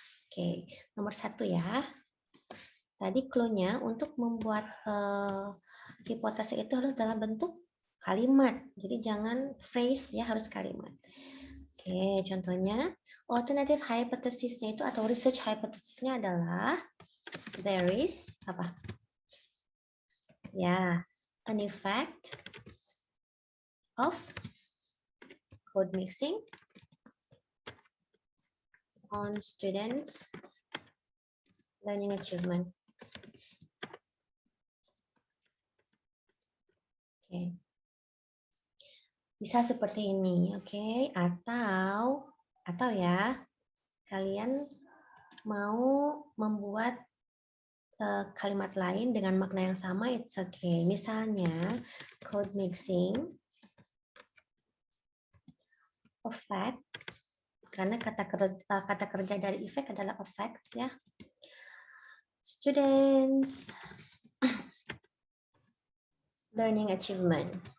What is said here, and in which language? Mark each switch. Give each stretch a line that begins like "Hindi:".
Indonesian: Oke, nomor 1 ya. Tadi clue-nya untuk membuat hipotesa itu harus dalam bentuk kalimat. Jadi jangan phrase ya, harus kalimat. Oke, contohnya alternative hypothesis-nya itu atau research hypothesis-nya adalah
English: there is
Indonesian: apa?
English: Ya, an effect of code mixing on students learning achievement.
Indonesian: Oke. Bisa seperti ini, oke? Atau ya, kalian mau membuat kalimat lain dengan makna yang sama,
English: it's okay.
Indonesian: Misalnya, code mixing effect, karena kata kerja dari effect adalah effects ya.
English: Students learning achievement.